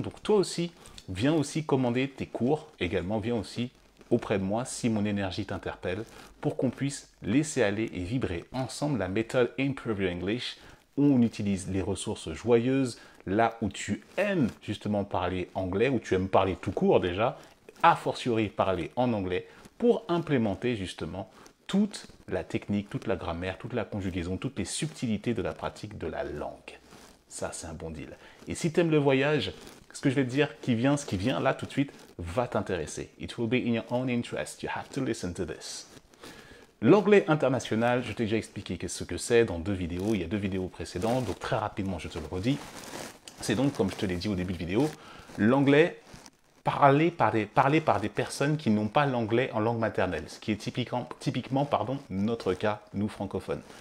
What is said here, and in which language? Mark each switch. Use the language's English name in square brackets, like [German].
[French] Donc toi aussi, viens aussi commander tes cours. Également, viens aussi auprès de moi si mon énergie t'interpelle pour qu'on puisse laisser aller et vibrer ensemble la méthode Improve Your English où on utilise les ressources joyeuses là où tu aimes justement parler anglais, où tu aimes parler tout court déjà, a fortiori parler en anglais pour implémenter justement toute la technique, toute la grammaire, toute la conjugaison, toutes les subtilités de la pratique de la langue. Ça, c'est un bon deal. Et si tu aimes le voyage, ce que je vais te dire ce qui vient là tout de suite, va t'intéresser. [English] It will be in your own interest. You have to listen to this. [French] L'anglais international, je t'ai déjà expliqué ce que c'est dans deux vidéos. Il y a deux vidéos précédentes, donc très rapidement, je te le redis. C'est donc, comme je te l'ai dit au début de vidéo, l'anglais parlé par des personnes qui n'ont pas l'anglais en langue maternelle, ce qui est typiquement notre cas, nous francophones.